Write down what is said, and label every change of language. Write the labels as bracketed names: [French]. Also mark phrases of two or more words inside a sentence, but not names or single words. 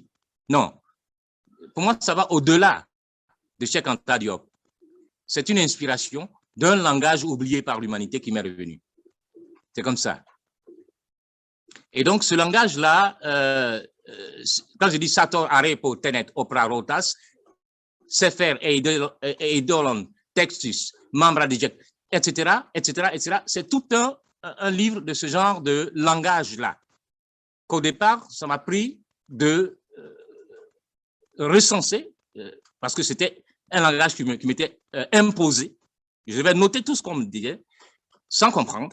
[French] Non. Pour moi, ça va au-delà de Cheikh Anta Diop. C'est une inspiration d'un langage oublié par l'humanité qui m'est revenu. C'est comme ça. Et donc, ce langage-là, quand je dis [Latin] Sator, Arepo, Tenet, Opera, Rotas, Sefer, Eidolon, Textus, Membra Diject, [French] etc., etc., etc., c'est tout un livre de ce genre de langage-là. Qu'au départ, ça m'a pris de recenser, parce que c'était un langage qui m'était imposé. Je devais noter tout ce qu'on me disait, sans comprendre.